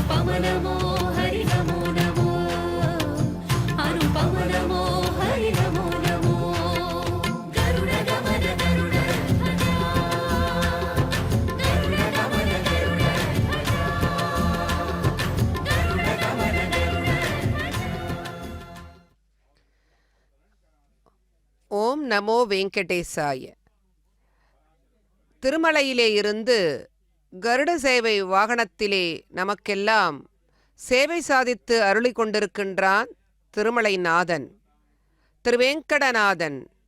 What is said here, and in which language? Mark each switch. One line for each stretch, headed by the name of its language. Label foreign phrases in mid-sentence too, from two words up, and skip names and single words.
Telugu: నమో హరి నమో నమో అనుపమ నమో హరి నమో నమో గరుడ గమన గరుడ గరుడ గమన గరుడ గరుడ గమన గరుడ.
Sanskrit: ॐ नमो वेङ्कटेशाय.
Tamil: திருமலையிலே இருந்து கருட சேவை வாகனத்திலே நமக்கெல்லாம் சேவை சாதித்து அருளி கொண்டிருக்கின்றான் திருமலைநாதன், திருவேங்கடநாதன்.